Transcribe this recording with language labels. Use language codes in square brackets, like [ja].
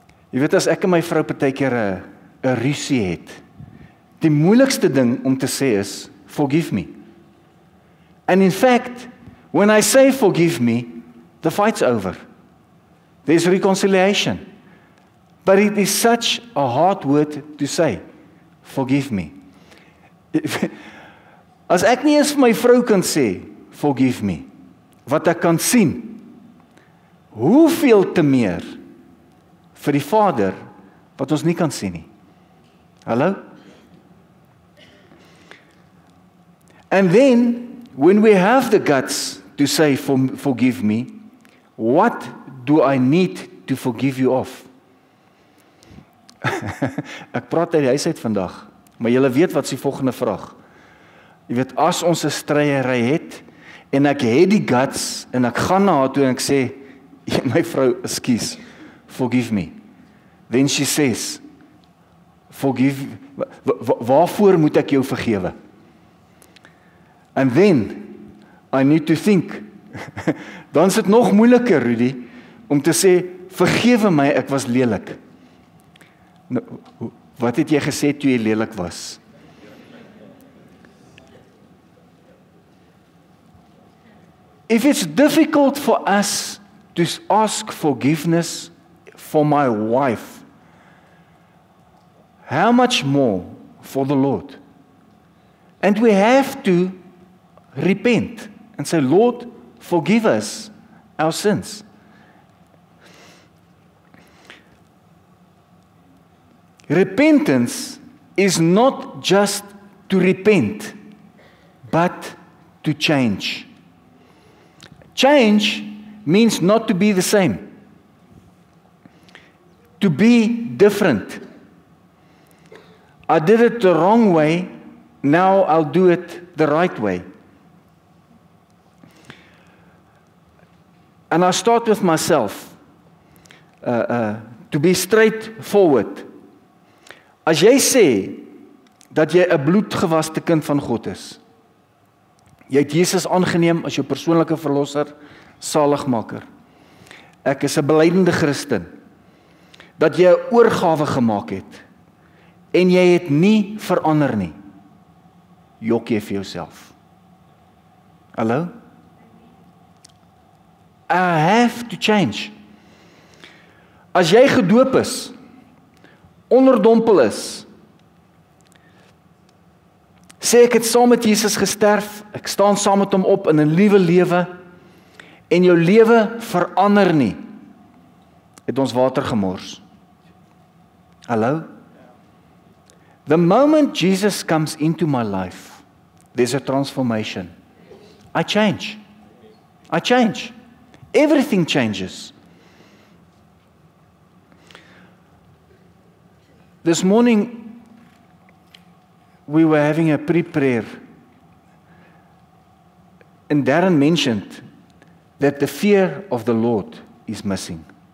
[af] Jy weet, as ek en my vrou partykeer 'n rusie het, die moeilikste ding om te sê is, [en] forgive me. And in fact, when I say forgive me, the fight's over. There's reconciliation. But it is such a hard word to say, forgive me. [af] As ek nie eens vir my vrou kan sê, [en] forgive me, [af] wat ek kan sien, hoeveel te meer vir die Vader, wat ons nie kan sien nie. Hallo? [en] And then, when we have the guts to say, forgive me, what do I need to forgive you of? [af] Ek praat uit die huis uit vandag, maar julle weet wat is die volgende vraag. Jy weet, as ons 'n stryery het, en ek het die guts, en ek gaan na haar toe en ek sê, my vrou, [en] excuse, forgive me. Then she says, forgive, [af] waarvoor moet ek jou vergewe? [en] And then, I need to think, [af] dan is dit nog moeiliker, Rudy, om te sê, vergewe my, ek was lelik. Nou, wat het jy gesê toe jy lelik was? [en] If it's difficult for us to ask forgiveness for my wife, how much more for the Lord? And we have to repent and say, Lord, forgive us our sins. Repentance is not just to repent, but to change. Change means not to be the same, to be different. I did it the wrong way, now I'll do it the right way. And I start with myself, to be straightforward. [af] As jy sê, dat jy 'n bloedgewaste kind van God is, jy het Jesus aangeneem as jou persoonlike verlosser, saligmaker. Ek is 'n belydenende Christen, dat jy 'n oorgawe gemaak het, en jy het nie verander nie, jok jy vir jouself. Hallo? [en] I have to change. [af] As jy gedoop is, onderdompel is, sê ek het saam met Jesus gesterf, ek staan saam met hom op in 'n nuwe lewe, en jou lewe verander nie, het ons water gemors. Hallo? [en] The moment Jesus comes into my life, there's a transformation. I change. I change. Everything changes. This morning, we were having a pre-prayer, and Darren mentioned that the fear of the Lord is missing.